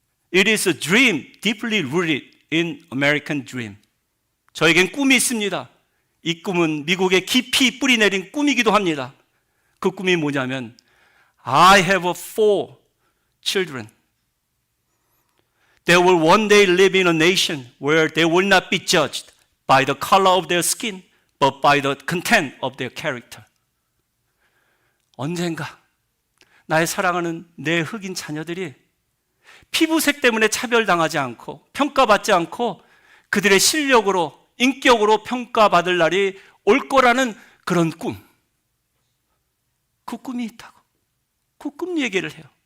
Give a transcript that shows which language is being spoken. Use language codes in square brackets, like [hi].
[en] It is a dream deeply rooted in American dream. [ko] 저에겐 꿈이 있습니다. 이 꿈은 미국에 깊이 뿌리 내린 꿈이기도 합니다. 그 꿈이 뭐냐면 [en] I have 4 children. They will one day live in a nation where they will not be judged by the color of their skin, but by the content of their character. [ko] 언젠가 나의 사랑하는 내 흑인 자녀들이 피부색 때문에 차별당하지 않고 평가받지 않고 그들의 실력으로, 인격으로 평가받을 날이 올 거라는 그런 꿈. 그 꿈이 있다고. 그 꿈 얘기를 해요.